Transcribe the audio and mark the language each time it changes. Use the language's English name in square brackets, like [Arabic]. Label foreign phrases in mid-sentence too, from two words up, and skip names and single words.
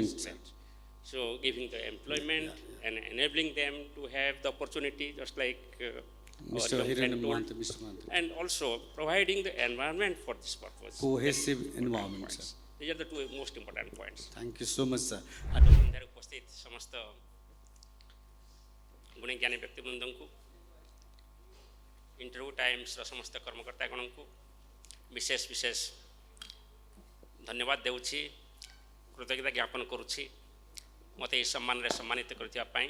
[English] engagement. So giving the employment and enabling them to have the opportunity, just like our Mr. young Hiran friend told, Mantri, Mr. Mantri. and also providing the environment for this purpose. Cohesive environment, sir. These are the two most important points. Thank you so much, sir. [Odia] ସନ୍ଧ୍ୟାରେ ଉପସ୍ଥିତ ସମସ୍ତ ଗୁଣୀଜ୍ଞାନୀ ବ୍ୟକ୍ତିବୃନ୍ଦଙ୍କୁ, ଇଣ୍ଟରଭ୍ୟୁ ଟାଇମ୍ସର ସମସ୍ତ କର୍ମକର୍ତ୍ତାଗଣଙ୍କୁ ବିଶେଷ ବିଶେଷ ଧନ୍ୟବାଦ ଦେଉଛି, କୃତଜ୍ଞତା ଜ୍ଞାପନ କରୁଛି ମୋତେ ଏହି ସମ୍ମାନରେ ସମ୍ମାନିତ କରିଥିବା ପାଇଁ।